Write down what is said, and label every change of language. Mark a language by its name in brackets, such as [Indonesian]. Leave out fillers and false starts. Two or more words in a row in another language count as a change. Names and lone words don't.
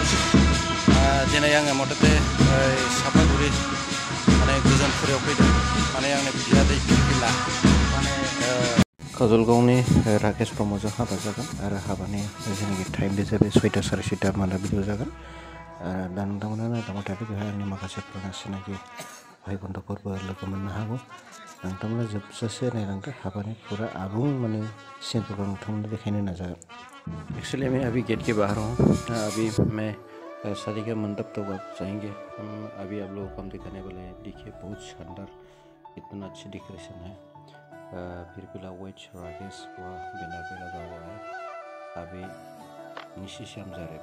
[Bodo] दिनै आङो मथथे सापागुरि माने गोजोनपुरायाव फैदों, माने आंनि बियादै फिरफिला माने काजलगावनि राकेश ब्रह्मजों हाबा जागोन आरो हाबानि जेनाखि टाइम बे जाबाय 6टा 6:30 मोनाबिलियाव जागोन। दा नोंथांमोना नायलांबाय थादो, बेहाय आंनि माखासे पुराना सिनाखि भाइ बन्धुफोरबो लोगो मोननो हागौ। नोंथांमोना जोबजासे नायलांदो, हाबानि पूरा आबुं माने सिनफोरखौ नोंथांमोनो देखायनो नाजागोन। [Hindi] एक्चुअली मैं अभी गेट के बाहर हूँ, अभी मैं शादी का मंडप तक आप जाएंगे। अभी आप लोगों को हम दिखाने वाले हैं। देखिए बहुत शानदार, इतना अच्छी डेकोरेशन है। फिरफिला वेज राकेश हुआ बैनर पे लगा हुआ है। अभी नीचे से हम जा रहे हैं।